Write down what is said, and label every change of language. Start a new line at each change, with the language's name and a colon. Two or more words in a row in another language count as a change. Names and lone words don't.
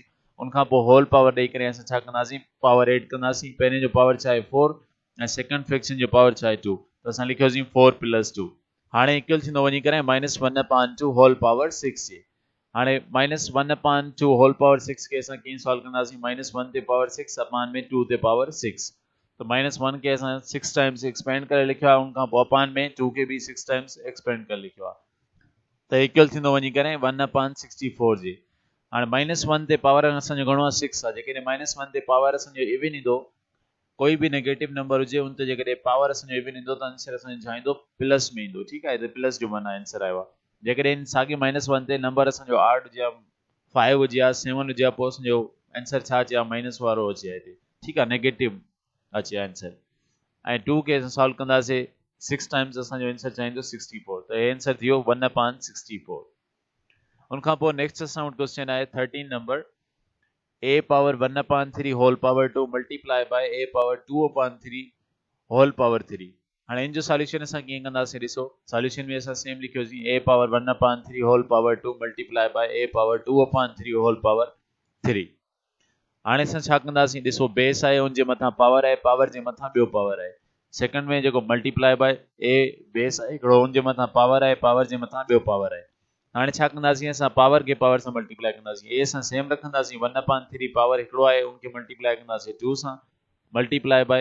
Sindhi: उनखां पोइ
English: whole power
Sindhi: ॾेई करे असां छा कंदासीं
English: power add
Sindhi: कंदासीं। पहिरें जो पावर छा आहे 4 ऐं
English: second fraction
Sindhi: जो पावर छा आहे 2 त असां लिखियोसीं 4 + 2। हाणे इक्वल थींदो वञी करे -1/2
English: whole power
Sindhi: 6 जे। हाणे -1/2
English: whole power
Sindhi: 6 खे असां कीअं सॉल्व कंदासीं -1 ते पावर 6 अपान में 2 ते पावर 6। तो -1 के असां 6
English: times expand
Sindhi: करे लिखियो आहे उनखां पोइ अपान में 2 के भी 6
English: times expand
Sindhi: करे लिखियो आहे त इक्वल थींदो वञी करे 1/64 जे। हाणे -1 ते पावर असांजो घणो आहे 6 आहे। जेकॾहिं -1 ते पावर असांजो इवन ईंदो कोई बि
English: negative number
Sindhi: हुजे उन ते जेकॾहिं पावर असांजो इवन ईंदो त आंसर असांजो छा ईंदो प्लस में ईंदो। ठीकु आहे त प्लस जो माना आंसर आयो आहे। जेकॾहिं साॻी -1 ते नंबर असांजो 8 हुजे या 5 हुजे या 7 हुजे या पोइ असांजो आंसर छा अचे माइनस वारो अचे हिते। ठीकु आहे नेगेटिव अचे आंसर ऐं 2 के असां सॉल्व कंदासीं 6 टाइम्स असांजो आंसर छा ईंदो 64 त हे आंसर थियो 1/64। उनखां पोइ नेक्स्ट असां वटि क्वेश्चन आहे 13 नंबर
English: a power 1/3 whole power 2 multiply by a power 2/3 whole power 3.
Sindhi: हाणे इन जो सॉल्यूशन असां कीअं कंदासीं ॾिसो सॉल्यूशन में असां सेम लिखियोसीं
English: a power 1/3 whole power 2 multiply by a power 2/3 whole power 3.
Sindhi: हाणे असां छा कंदासीं ॾिसो बेस आहे उनजे मथां पावर आहे पावर जे मथां ॿियो पावर आहे। सेकंड में जेको
English: multiply by a base
Sindhi: आहे हिकिड़ो उनजे मथां पावर आहे पावर जे मथां ॿियो पावर आहे। हाणे छा कंदासीं असां पावर खे पावर सां मल्टीप्लाई कंदासीं a सां सेम रखंदासीं 1/3 पावर हिकिड़ो आहे उनखे मल्टीप्लाई कंदासीं 2 सां
English: multiply by.